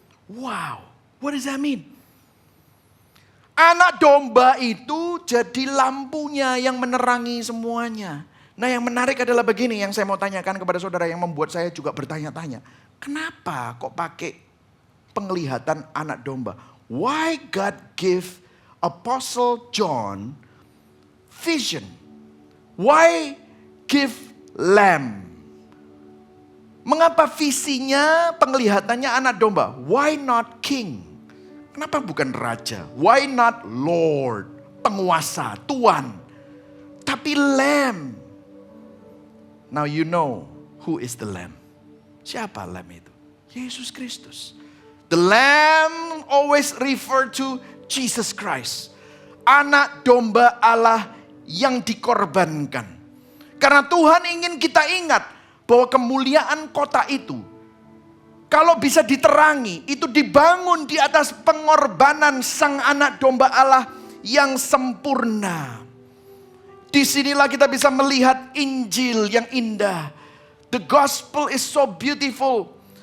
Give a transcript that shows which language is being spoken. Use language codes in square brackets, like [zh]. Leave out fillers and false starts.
[id] Wow, [en] what does that mean? [id] Anak domba itu jadi lampunya yang menerangi semuanya. Nah yang menarik adalah begini yang saya mau tanyakan kepada saudara yang membuat saya juga bertanya-tanya. Kenapa kok pakai penglihatan anak domba? [en] Why God give Apostle John vision? Why give lamb? [id] Mengapa visinya, penglihatannya anak domba? [en] Why not king? [id] Kenapa bukan raja? [en] Why not Lord? [id] Penguasa, tuan. Tapi lamb. [en] Now you know who is the lamb. [id] Siapa lamb itu? Yesus Kristus. [en] The lamb always refer to Jesus Christ. [id] Anak domba Allah yang dikorbankan. Karena Tuhan ingin kita ingat bahwa kemuliaan kota itu, kalau bisa diterangi, itu dibangun di atas pengorbanan Sang Anak Domba Allah yang sempurna. Disinilah kita bisa melihat Injil yang indah. [en] The gospel is so beautiful.